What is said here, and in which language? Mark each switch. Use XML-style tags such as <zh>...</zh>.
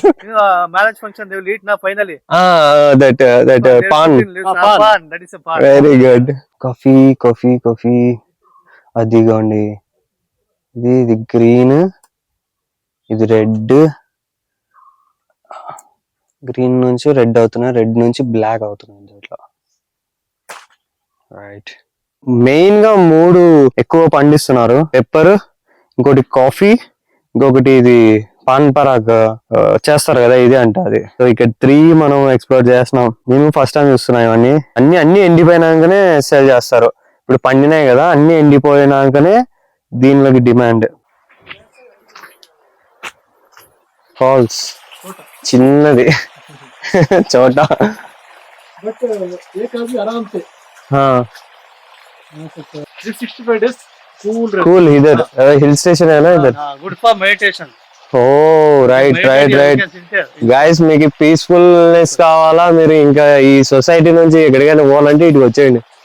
<en>And marriage function they will eat now finally. That pan Pan. That is a pan. Very good coffee</en> <te>అదిగోండి ఇది green ఇది green నుంచి red అవుతున్నాయి red నుంచి black అవుతున్నాయి దీంట్లో రైట్ మెయిన్ గా 3 ఎక్కువ పండిస్తున్నారు. పెప్పర్, ఇంకోటి కాఫీ, ఇంకొకటి ఇది పాన్ పరాగ్ చేస్తారు కదా, ఇది అంట అది. సో ఇక్కడ 3 మనం ఎక్స్ప్లోర్ చేస్తున్నాం. నేను ఫస్ట్ టైం చూస్తున్నాం ఇవన్నీ. అన్ని ఎండిపోయినాకనే సేల్ చేస్తారు. ఇప్పుడు పండినాయి కదా, అన్ని ఎండిపోయినాకనే దీనిలోకి డిమాండ్. ఫాల్స్ చిన్నది చోట.</te> <hi>बट एक आदमी आराम से हाँ</hi> <en>365 days cool</en> <hi>कूल इधर हिल स्टेशन है ना इधर.</hi> <en>Good for meditation. Oh right guys,</en> <te>మీకు పీస్ఫుల్నెస్ కావాలా, మీరు ఇంకా ఈ సొసైటీ నుంచి ఎక్కడికైనా పోవాలంటే ఇటు వచ్చేయండి.</te>